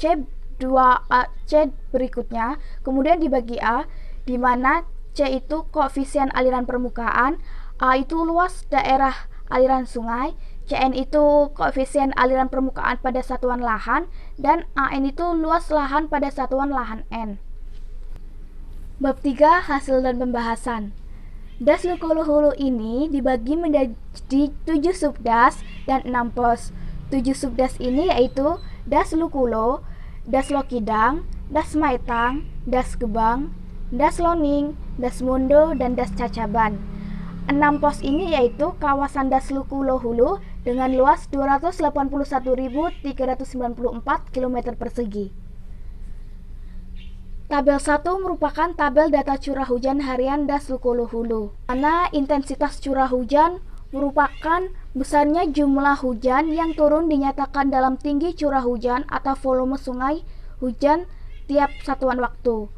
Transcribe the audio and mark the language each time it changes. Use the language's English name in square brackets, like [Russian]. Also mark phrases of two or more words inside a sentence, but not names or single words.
[Indonesian] C berikutnya, kemudian dibagi A, di mana C itu koefisien aliran permukaan, A itu luas daerah aliran sungai, CN itu koefisien aliran permukaan pada satuan lahan, dan AN itu luas lahan pada satuan lahan N. Bab 3 hasil dan pembahasan. Das Lukulo Hulu ini dibagi menjadi 7 subdas dan 6 pos. 7 subdas ini yaitu Das Lukulo, Das Lokidang, Das Maitang, Das Gebang, Das Loning, Das Mundo, dan Das Cacaban. 6 pos ini yaitu kawasan Das Lukulohulu dengan luas 281.394 km persegi. Tabel 1 merupakan tabel data curah hujan harian Das Lukulohulu, mana intensitas curah hujan merupakan besarnya jumlah hujan yang turun dinyatakan dalam tinggi curah hujan atau volume sungai hujan tiap satuan waktu.